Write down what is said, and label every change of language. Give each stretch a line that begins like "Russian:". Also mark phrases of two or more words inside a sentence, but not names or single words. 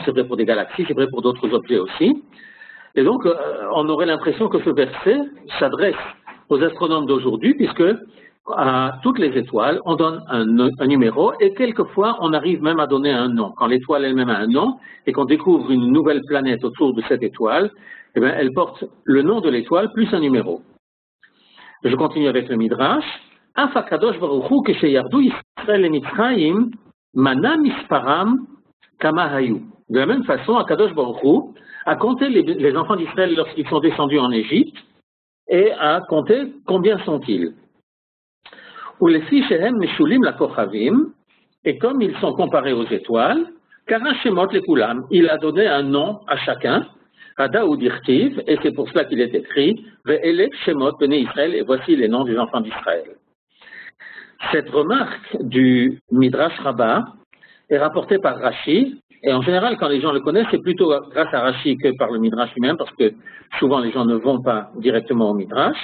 French: C'est vrai pour des galaxies, c'est vrai pour d'autres objets aussi. Et donc, on aurait l'impression que ce verset s'adresse aux astronomes d'aujourd'hui, puisque à toutes les étoiles, on donne un numéro, et quelquefois, on arrive même à donner un nom. Quand l'étoile elle-même a un nom, et qu'on découvre une nouvelle planète autour de cette étoile, eh bien, elle porte le nom de l'étoile plus un numéro. Je continue avec le Midrash.
Hebrew: אף הקדוש ברוך הוא כשירדו ישראל למצרים מנה מספרם כמה היו.
French: De la même façon,
Hebrew: הקדוש ברוך הוא
French: a compté les enfants d'Israël lorsqu'ils sont descendus en Égypte et a compté combien sont-ils.
Hebrew: ולפי שהם משולים לכוכבים,
French: et comme ils sont comparés aux étoiles,
Hebrew: קרא שמות לכולם,
French: il a donné un nom à chacun.
Aramaic: הדא הוא דכתיב,
French: et c'est pour cela qu'il est écrit,
Hebrew: ואלה שמות בני ישראל,
French: et voici les noms des enfants d'Israël. Cette remarque du Midrash Rabbah est rapportée par Rashi, et en général, quand les gens le connaissent, c'est plutôt grâce à Rashi que par le Midrash lui-même, parce que souvent les gens ne vont pas directement au Midrash.